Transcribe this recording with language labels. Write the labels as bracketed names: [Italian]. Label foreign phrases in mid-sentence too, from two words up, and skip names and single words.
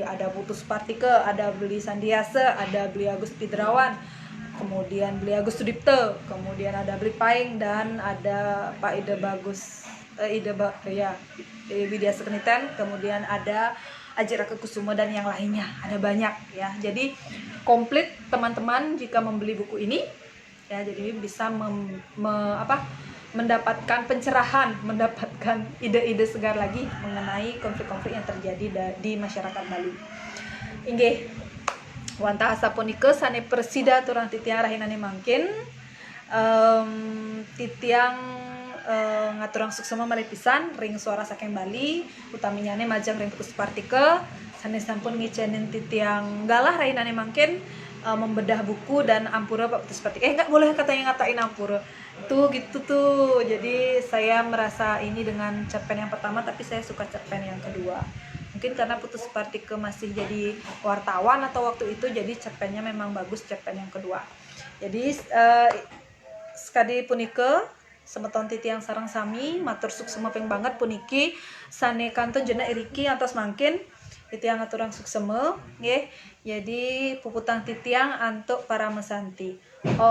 [Indonesian] Ada Putus Partike, ada Beli Sandiase, ada Beli Agus Pidrawan, kemudian Beli Agus Sudipto, kemudian ada Beli Paing, dan ada Pak Widya Sekeniten, kemudian ada Aji Raka Kusuma dan yang lainnya. Ada banyak ya. Jadi komplit teman-teman jika membeli buku ini ya, jadi bisa mendapatkan pencerahan, mendapatkan ide-ide segar lagi mengenai konflik-konflik yang terjadi di masyarakat Bali. [Balinese] Inggih wantah asapunike sane persida turang titiang rahinane mangkin titiang ngaturang suksema malih pisan ring suara saking Bali utaminyane majang ring Putus Partike sane sampun ngicenin titiang galah rahinane mangkin [Indonesian] membedah buku dan [Balinese] ampura Pak Putus Partike. [Indonesian] Enggak boleh ngatain ampura tuh gitu tuh. Jadi saya merasa ini dengan cerpen yang pertama, tapi saya suka cerpen yang kedua. Mungkin karena Putus Partike masih jadi wartawan atau waktu itu, jadi cerpennya memang bagus cerpen yang kedua. [Balinese] Jadi sekadi punike semeton titiang sareng sami matur suksema ping banget puniki sane kanton jena iriki antos mangkin titiang aturang suksema nggih. Jadi puputang titiang antuk para mesanti.